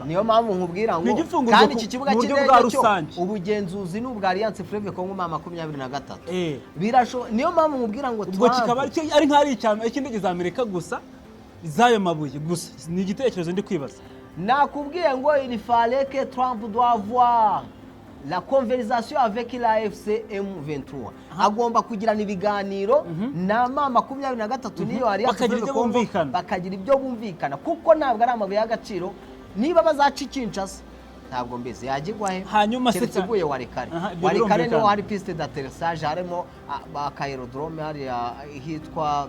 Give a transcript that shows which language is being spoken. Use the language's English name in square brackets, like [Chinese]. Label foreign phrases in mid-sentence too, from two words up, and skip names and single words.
[Kinyarwanda] Niyo mpamvu nkubwira ngo kandi iki kibuga cy'indege cyo ubugenzuzi n'ubwa Alliance Fleuve Congo 23 birashoboka. Niyo mpamvu nkubwira ngo ubwo kikaba ari nk'ari cy'indege za Amerika gusa, z'ayo mabuye gusa. Ni igitekerezo ndi kwibaza. Nakubwiye ngo [French] il fallait que Trump doit avoir la conversation avec la FC M23. [Kinyarwanda] Agomba kugirana ibiganiro na M23 niyo ari bakagira ibyo bumvikana, kuko ntabwo ari amabuye y'agaciro. Niba bazaca Kinshasa ntabwo mbese yagirwa he, hanyuma se teguye Walikare no hari [French] piste d'atterrissage, [Kinyarwanda] harimo aerodrome hari hitwa